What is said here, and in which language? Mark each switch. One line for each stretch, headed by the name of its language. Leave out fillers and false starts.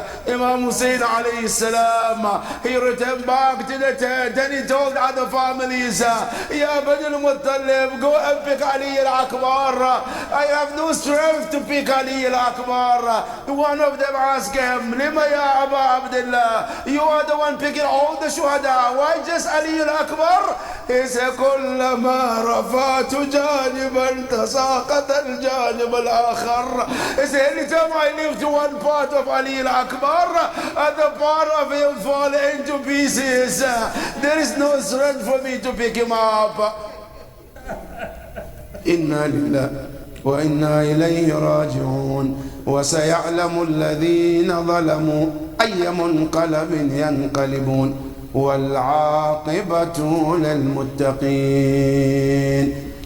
English: Imam Hussein alayhi salam, he returned back to the tent and he told other families, Ya Bani al-Muttalib, go and pick Ali al-Akbar. I have no strength to pick Ali al-Akbar. One of them asked him,
Arabic: Lima ya Aba Abdullah,
English: you are the one picking all the shuhada. Why just Ali al-Akbar? He said,
Arabic: كلما رفعت جانبا تساقط الجانب الآخر.
English: He said, anytime I lift one part of Ali al-Akbar, other part of him fall into pieces. There is no strength for me to pick him up.
Arabic: إنا لله وإنا إليه راجعون وسيعلم الذين ظلموا أي منقلب ينقلبون والعاقبة للمتقين.